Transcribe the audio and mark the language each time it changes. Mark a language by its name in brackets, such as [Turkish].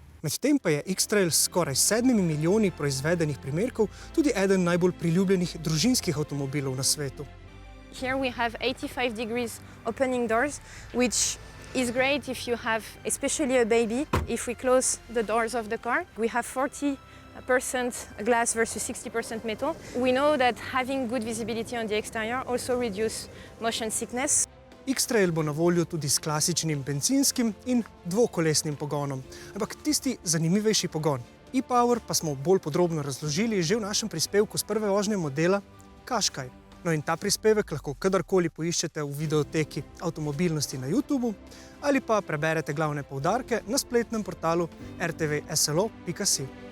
[Slovenian] Medtem pa je X-Trail s skoraj 7 milijoni proizvedenih primerkov tudi eden najbolj priljubljenih družinskih avtomobilov na svetu. [English] Here we have 85 degrees opening doors, which is great if you have especially a baby. If we close the doors of the car, we have 40% glass versus 60% metal. We know that having good visibility on the exterior also reduces motion sickness. [Slovenian] X-Trail bo na voljo tudi s klasičnim benzinskim in dvokolesnim pogonom. Ampak tisti zanimivejši pogon, e-Power, pa smo bolj podrobno razložili že v našem prispevku s prve vožnje modela Qashqai. No in ta prispevek lahko kadarkoli poiščete v videoteki Avtomobilnosti na YouTubu ali pa preberete glavne poudarke na spletnem portalu rtvslo.si.